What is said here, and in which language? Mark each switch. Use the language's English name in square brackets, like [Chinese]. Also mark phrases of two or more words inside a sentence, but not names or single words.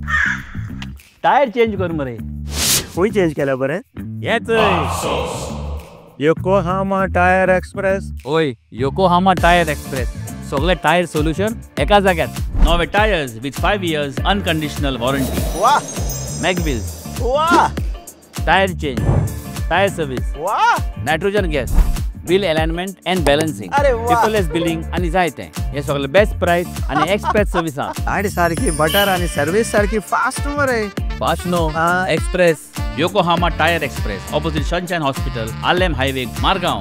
[English] tyre change [Konkani] कर मरे. खंय चेंज केला बरें? येच योकोहामा टायर एक्सप्रेस. ओय, योकोहामा टायर एक्सप्रेस, सगळे टायर सोल्यूशन एका जाग्यात. [English] नवे tyres with 5 years unconditional warranty. [Konkani] वाह. मॅगविल्स. वाह. [English] tyre change, tyre service, [Konkani] वाह. [English] nitrogen gas, wheel alignment and balancing, [Konkani] अरे वाह. [English] paperless billing [Konkani] आनी जायते. हे सगळे [English] best price [Konkani] आनी [English] express service [Konkani] आहा. गाडी सारकी बटर आनी सर्विस सारकी फास्ट मरे. फास्ट नो, एक्सप्रेस. योकोहामा टायर एक्सप्रेस, ऑपोजिट सनशाइन हॉस्पिटल, आलेम हायवे, मारगांव.